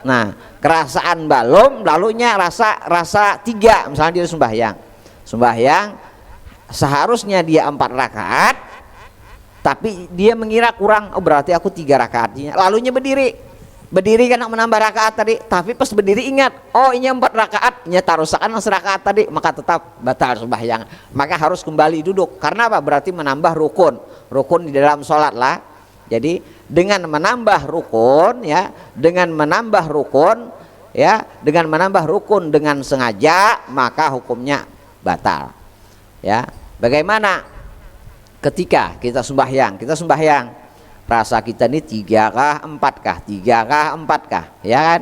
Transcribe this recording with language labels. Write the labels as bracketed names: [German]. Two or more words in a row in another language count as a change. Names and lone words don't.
[Banjar] Nah, kerasaan balom lalunya rasa 3, misalnya dia sembahyang seharusnya dia 4 rakaat, tapi dia mengira kurang, oh berarti aku 3 rakaatnya, lalunya berdiri kan menambah rakaat tadi, tapi pas berdiri ingat, oh ini 4 rakaat, nya tarusakan serakaat tadi, maka tetap batal sembahyang, maka harus kembali duduk. Karena apa? Berarti menambah rukun di dalam sholat lah. Jadi dengan menambah rukun ya, dengan menambah rukun dengan sengaja, maka hukumnya batal. Ya, bagaimana ketika kita sembahyang rasa kita ini 3 kah 4 kah, 3 kah 4 kah, ya kan?